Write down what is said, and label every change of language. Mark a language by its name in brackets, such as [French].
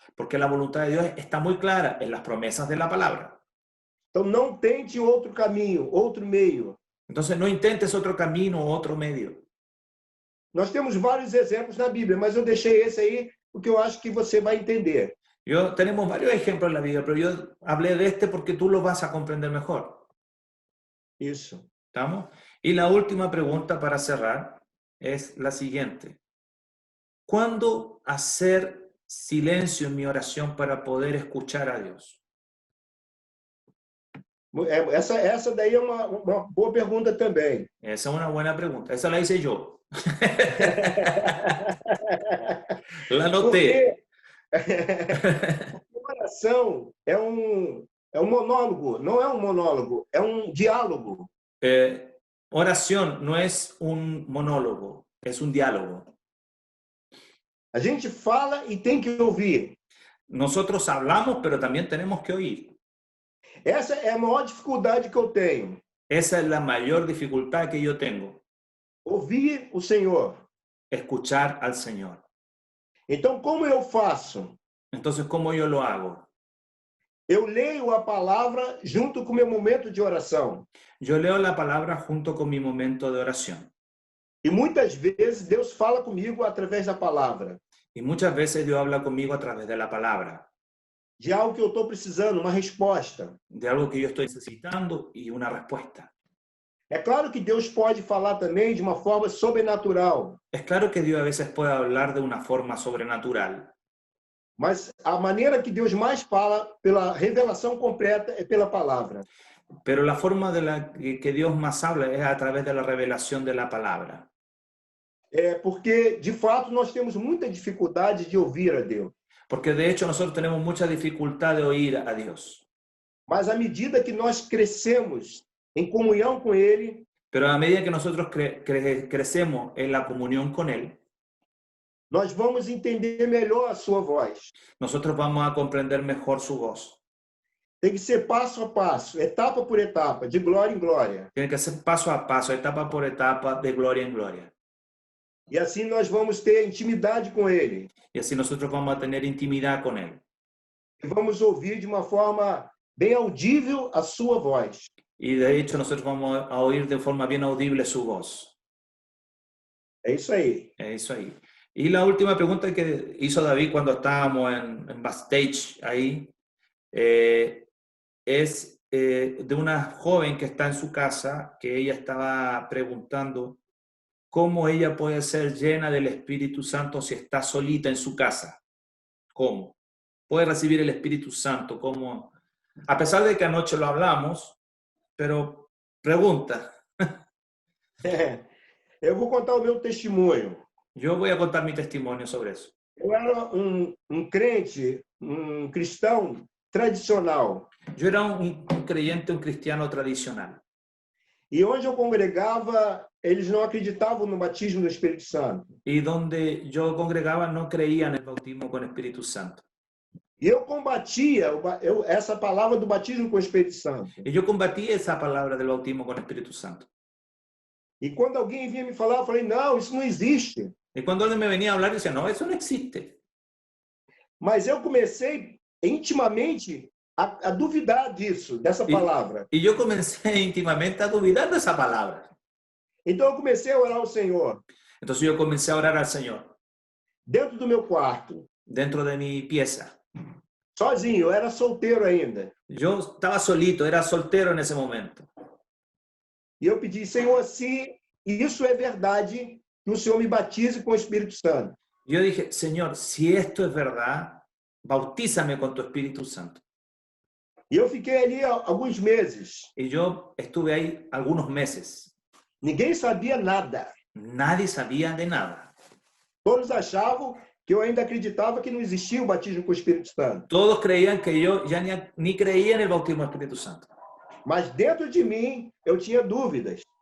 [Spanish] Porque la voluntad de Dios está muy clara en las promesas de la palabra. [Portuguese] Então, não tente outro caminho, outro meio. [Spanish] Entonces no intentes otro camino o otro medio. [Portuguese] Nós temos vários exemplos na Bíblia, mas eu deixei esse aí porque eu acho que você vai entender. [Spanish] Tenemos varios ejemplos en la Biblia, pero yo hablé de este porque tú lo vas a comprender mejor. [Portuguese] Isso. [Spanish] ¿Estamos? Y la última pregunta para cerrar es la siguiente. ¿Cuándo hacer silencio en mi oración para poder escuchar a Dios? [Portuguese] Essa daí é uma boa pergunta também. [Spanish] Esa es una buena pregunta. Esa la hice yo. La anoté. [Portuguese] Porque oração é um monólogo, não é um monólogo, é um diálogo. [Spanish] Oración no es un monólogo, es un diálogo. [Portuguese] A gente fala e tem que ouvir. [Spanish] Nosotros hablamos, pero también tenemos que oír. [Portuguese] Essa é a maior dificuldade que eu tenho. [Spanish] Esa es la mayor dificultad que yo tengo. [Portuguese] Ouvir o Senhor. [Spanish] Escuchar al Señor. [Portuguese] Então, como eu faço? [Spanish] Entonces, ¿cómo yo lo hago? [Portuguese] Eu leio a palavra junto com o meu momento de oração. [Spanish] Yo leo la palabra junto con mi momento de oración. [Portuguese] E muitas vezes Deus fala comigo através da palavra. [Spanish] Y muchas veces Dios habla conmigo a través de la palabra. [Portuguese] De algo que eu estou precisando, uma resposta. [Spanish] De algo que yo estoy necesitando y una respuesta. [Portuguese] É claro que Deus pode falar também de uma forma sobrenatural. [Spanish] Es claro que Dios a veces puede hablar de una forma sobrenatural. [Portuguese] Mas a maneira que Deus mais fala, pela revelação completa, é pela palavra. [Spanish] Pero la forma de la que Dios más habla es a través de la revelación de la palabra. [Portuguese] Porque, de fato, nós temos muita dificuldade de ouvir a Deus. [Spanish] Porque, de hecho, nosotros tenemos mucha dificultad de oír a Dios. [Portuguese] Mas, à medida que nós crescemos em comunhão com Ele, [Spanish] pero a medida que nosotros crecemos en la comunión con Él, [Portuguese] nós vamos entender melhor a sua voz. [Spanish] Nosotros vamos a comprender mejor su voz. [Portuguese] Tem que ser passo a passo, etapa por etapa, de glória em glória. [Spanish] Tiene que ser paso a paso, etapa por etapa, de gloria en gloria. [Portuguese] E assim nós vamos ter intimidade com Ele. [Spanish] Y así nosotros vamos a tener intimidad con Él. [Portuguese] E vamos ouvir de uma forma bem audível a sua voz. [Spanish] Y de hecho nosotros vamos a oír de forma bien audible su voz. [Portuguese] É isso aí. [Spanish] Es eso ahí. Y la última pregunta que hizo David cuando estábamos en backstage ahí, es de una joven que está en su casa, que ella estaba preguntando cómo ella puede ser llena del Espíritu Santo si está solita en su casa. ¿Cómo? Puede recibir el Espíritu Santo. ¿Cómo? A pesar de que anoche lo hablamos, pero pregunta. [Portuguese] Eu vou contar o meu testemunho. [Spanish] Yo voy a contar mi testimonio sobre eso. [Portuguese] Eu era crente, cristão tradicional. [Spanish] Yo era un creyente, un cristiano tradicional. [Portuguese] E onde eu congregava, eles não acreditavam no batismo do Espírito Santo. [Spanish] Y donde yo congregaba no creía en el bautismo con Espíritu Santo. [Portuguese] E eu combatia essa palavra do batismo com o Espírito Santo. [Spanish] Y yo combatí esa palabra del bautismo con Espíritu Santo. [Portuguese] E quando alguém vinha me falar, eu falei, não, isso não existe. [Spanish] Y cuando alguien me venía a hablar, yo decía, no, eso no existe. [Portuguese] Mas eu comecei intimamente a duvidar dessa palavra. [Spanish] Y yo comencé íntimamente a dudar de esa palabra. [Portuguese] Então eu comecei a orar ao Senhor, [Spanish] Entonces yo comencé a orar al Señor [Portuguese] dentro do meu quarto, [Spanish] dentro de mi pieza. [Portuguese] sozinho, eu era solteiro ainda. [Spanish] Yo estaba solito, era soltero en ese momento. [Portuguese] E eu pedi, Senhor, se isso é verdade, que o Senhor me batize com o Espírito Santo. [Spanish] Yo dije, Señor, si esto es verdad, bautízame con tu Espíritu Santo. [Portuguese] E eu fiquei ali alguns meses. [Spanish] Y yo estuve ahí algunos meses. [Portuguese] Ninguém sabia nada. [Spanish] Nadie sabía de nada. [Portuguese] Todos achavam que eu ainda acreditava que não existia o batismo com o Espírito Santo. [Spanish] Todos creían que yo ya ni creía en el bautismo del Espíritu Santo. [Portuguese] Mas dentro de mim, eu tinha dúvidas.